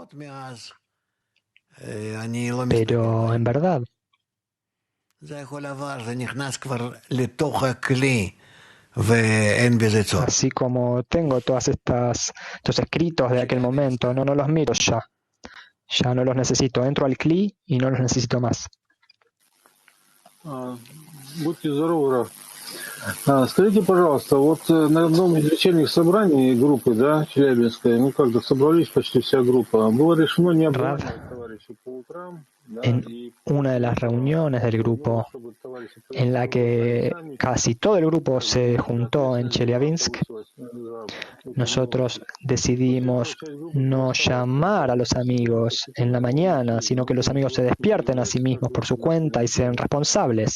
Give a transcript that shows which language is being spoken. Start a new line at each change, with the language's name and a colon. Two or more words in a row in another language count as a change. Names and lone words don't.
Spanish: Pero en verdad, así como tengo estos escritos de aquel momento, no los miro ya. Ya no los necesito. Entro al CLI y no los necesito más.
Russian: Будьте здоровы, Раф. Скажите, пожалуйста, вот на одном из вечерних собраний группы, да, Челябинской, как-то собрались почти вся группа, было решено не обзванивать товарищей по утрам.
Spanish: En una de las reuniones del grupo, en la que casi todo el grupo se juntó en Chelyabinsk, nosotros decidimos no llamar a los amigos en la mañana, sino que los amigos se despierten a sí mismos por su cuenta y sean responsables.